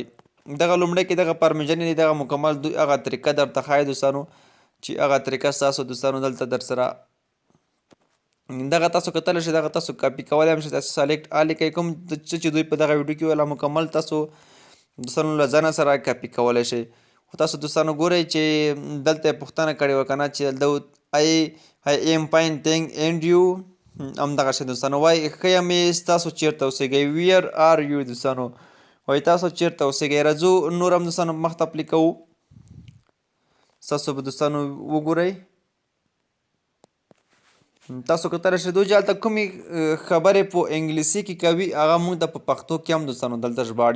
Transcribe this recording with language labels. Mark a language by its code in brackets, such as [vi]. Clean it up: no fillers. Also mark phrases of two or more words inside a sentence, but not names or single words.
[ps] دغه لومړی کې دغه پرمیژنې دي دغه مکمل دوی هغه طریقه درته ښایي دوستانو چې هغه طریقه ستاسو دوستانو دلته در سره دغه تاسو کتلی شئ دغه تاسو کاپي کولی هم شئ تاسو سلیکټ لیکئ کوم څه چې دوی په دغه ویډیو کې ویله مکمل تاسو دوستانو له ځانه سره کاپي کولی شئ. خو تاسو دوستانو ګورئ چې دلته یې پوښتنه کړې وه که نه چې [en] I am fine thank and you [ps] همدغه شی دوستانو وایي ښه یم تاسو چېرته اوسېږئ [en] where are you [ps] دوستانو وایي تاسو چېرته اوسېږئ. راځو نور هم دوستانو مخته پلي کوو ستاسو به دوستانو وګورئ تاسو کتلی شئ دوی چې هلته کومې خبرې په انګلیسي کې کوي هغه موږ ته په پښتو کې هم دوستانو دلته ژباړي.